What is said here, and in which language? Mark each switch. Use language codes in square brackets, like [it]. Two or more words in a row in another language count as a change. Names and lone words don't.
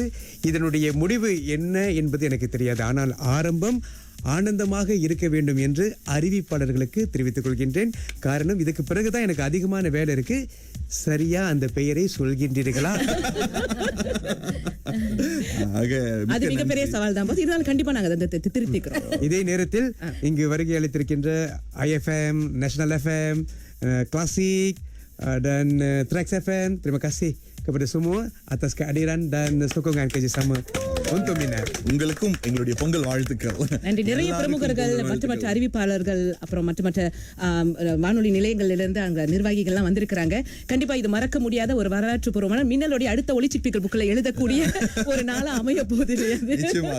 [ta] இதனுடைய முடிவு என்ன என்பது எனக்கு தெரியாது, ஆனால் ஆரம்பம் ஆனந்தமாக இருக்க வேண்டும் என்று அறிவிப்பாளர்களுக்கு தெரிவித்துக் கொள்கின்றேன். காரணம், இதுக்கு பிறகுதான் எனக்கு அதிகமான வேலை இருக்கு. சரியா அந்த பெயரை சொல்கின்றீர்களா? அது மிகப்பெரிய சவால் தான். இருந்தாலும் கண்டிப்பா நாங்க அதை திருத்திக்கிறோம். இதே நேரத்தில் இங்கு வருகை அளித்திருக்கின்ற IFM, [ms] National FM, Classic dan Trax FM, terima kasih kepada semua atas kehadiran dan sokongan kerjasama untuk Minar. [ta] உங்களுக்கும் எங்களுடைய பொங்கல் வாழ்த்துக்கள். நன்றி. நிறைய பிரமுகர்கள், மற்ற அறிவிப்பாளர்கள், அப்புறம் மற்ற வானொலி நிலையங்களிலிருந்து அங்க நிர்வாகிகள்லாம் வந்திருக்கிறாங்க. கண்டிப்பா இது மறக்க முடியாத ஒரு வரலாற்று பூர்வமான மின்னலுடைய அடுத்த ஒளிச்சிப்பிகள் புக்ல எழுதக்கூடிய ஒரு நாளா அமைய போகுது. நிச்சயமாக.